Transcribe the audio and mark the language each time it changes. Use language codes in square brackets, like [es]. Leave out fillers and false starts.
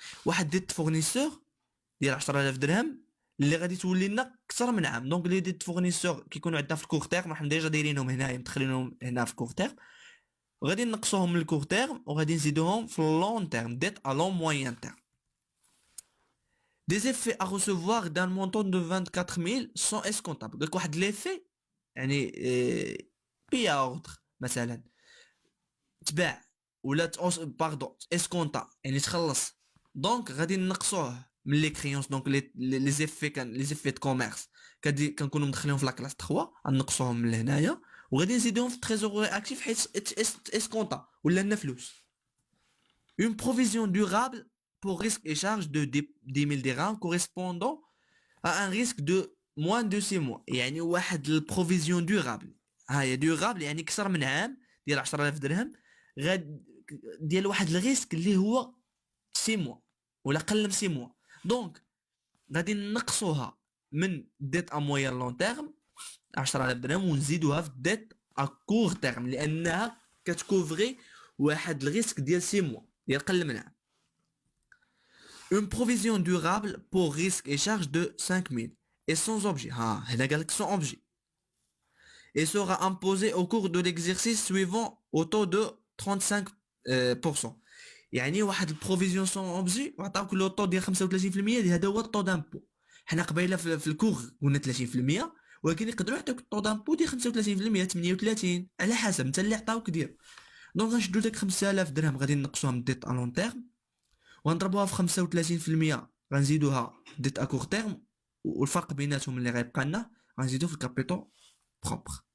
[ar] واحد ديت فورنيسور ديال 10,000 درهم اللي غادي تولي لنا اكثر من عام. دونك لي ديت فورنيسور كيكونوا عندنا في الكور تيرم حنا ديجا دايرينهم هنايا مدخلينهم هنا في الكور تيرم وغادي نقصوهم من الكور تيرم وغادي نزيدوهم في اللون تيرم ديت ا لون موين تيرم. [fr] Des effets à recevoir d'un montant de 24 000 sont escomptables. [ar] قالك واحد ليفي يعني بيا اوردر مثلا تباع ولا باردون اسكونتا يعني تخلص. دونك غادي نقصوه من لي كريونس. دونك لي زيفي لي زيفي دو كوميرس كنكونوا مدخلينهم في لا كلاس 3 غنقصوهم من هنايا وغادي نزيدوهم في التريزوري اكتيف حيت اسكونتا ولا لنا فلوس. [fr] Une provision durable pour risque et charge de 10 000 dirhams correspondant à un risque de [ar] موان دو 6 موا، يعني واحد البروفيزيون دورابل. هاهي دورابل يعني كثر من عام، ديال 10000 درهم، غاد ديال واحد الريسك اللي هو 6 موا ولا قل من 6 موا. دونك غادي نقصوها من ديت ا مويان لون تيرم 10000 درهم ونزيدوها في ديت ا كور تيرم، لانها كتكوفري واحد الريسك ديال 6 موا، ديال قل من عام. [fr] Une provision durable pour risque et charge de 5000 et sans objet. Ah, [ar] هنا قالك [fr] sans objet. Et sera imposée au cours de l'exercice suivant au taux de 35%. [ar] يعني واحد البروفيزيون سون اوبجي وعطاوك لو طو ديال 35%، هذا هو الطو دامبو. حنا قبيله في الكور قلنا 30%، ولكن يقدروا يعطيوك الطو دامبو ديال 35%، 38 على حسب انت اللي عطاوك دير. دونك غنشدو داك 5000 درهم غادي نقصوها من ديت ا لون تيرم ونضربوها في 35%، غنزيدوها ديت ا كور تيرم، والفرق بيناتهم اللي غيبقى لنا غنزيدو في الكابيتال بروبر.